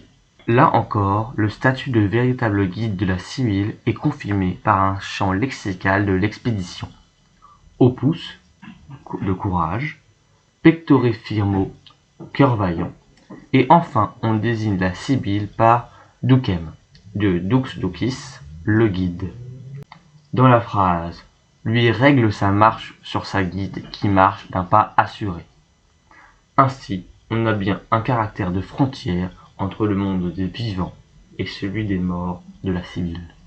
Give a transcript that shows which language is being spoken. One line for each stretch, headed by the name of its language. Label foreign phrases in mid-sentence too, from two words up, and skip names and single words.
French: Là encore, le statut de véritable guide de la Sibylle est confirmé par un champ lexical de l'expédition. Opus, de courage,
Latin: pectore firmo,
French: cœur vaillant, et enfin on désigne la Sibylle par ducem, de
Latin: dux ducis,
French: le guide. Dans la phrase, lui règle sa marche sur sa guide qui marche d'un pas assuré. Ainsi, on a bien un caractère de frontière entre le monde des vivants et celui des morts de la Sibylle.